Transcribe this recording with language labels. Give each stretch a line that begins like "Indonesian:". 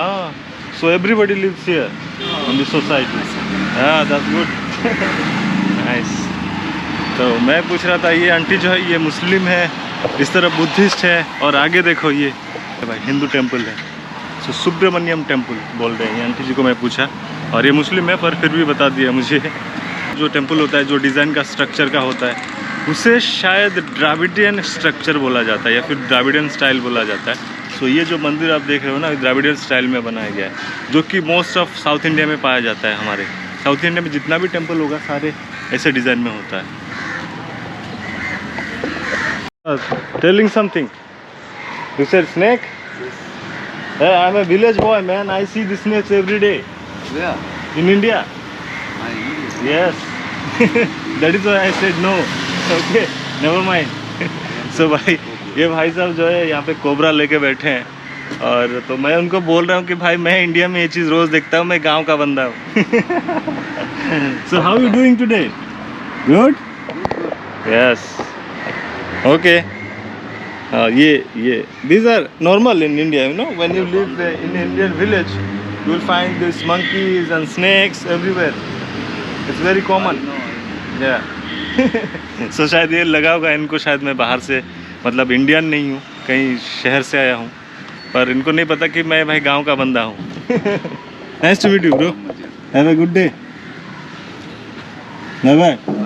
English: Ah, so everybody lives here in the society. Yeah, that's good. Nice.
Hindi: तो मैं पूछ रहा था, ये आंटी जो है ये मुस्लिम है, इस तरफ बुद्धिस्ट है, और आगे देखो ये भाई हिंदू टेम्पल है। सो सुब्रमण्यम टेम्पल बोल रहे हैं। ये आंटी जी को मैं पूछा और ये मुस्लिम है पर फिर भी बता दिया मुझे। जो टेम्पल होता है, जो डिज़ाइन का स्ट्रक्चर का होता है, उसे शायद द्राविडियन स्ट्रक्चर बोला जाता है या फिर द्राविडियन स्टाइल बोला जाता है। सो ये जो मंदिर आप देख रहे हो ना, द्राविडियन स्टाइल में बनाया गया है, जो कि मोस्ट ऑफ साउथ इंडिया में पाया जाता है। हमारे साउथ इंडिया में जितना भी टेम्पल होगा सारे ऐसे डिज़ाइन में होता है।
English: Telling something. You said snake? Hey, I'm a village boy, man. I see the snakes every day Yeah. in India. My English. Yes. That is why I said no. Okay, never mind. So भाई
Hindi: ये भाई साहब जो है यहाँ पे cobra लेके बैठे हैं, और तो मैं उनको बोल रहा हूँ कि भाई मैं इंडिया में ये चीज़ रोज़ देखता हूँ, मैं गांव का बंदा हूँ।
English: So how you doing today? Good? Yes, okay. ये these are normal in India, you know, when you live in Indian village, you will find these monkeys and snakes everywhere. It's very common. Yeah.
Hindi: So शायद ये लगा होगा इनको, शायद मैं बाहर से मतलब इंडियन नहीं हूँ, कहीं शहर से आया हूँ, पर इनको नहीं पता कि मैं भाई गांव का बंदा हूँ।
English: Nice to meet you, bro. Have a good day. Bye bye.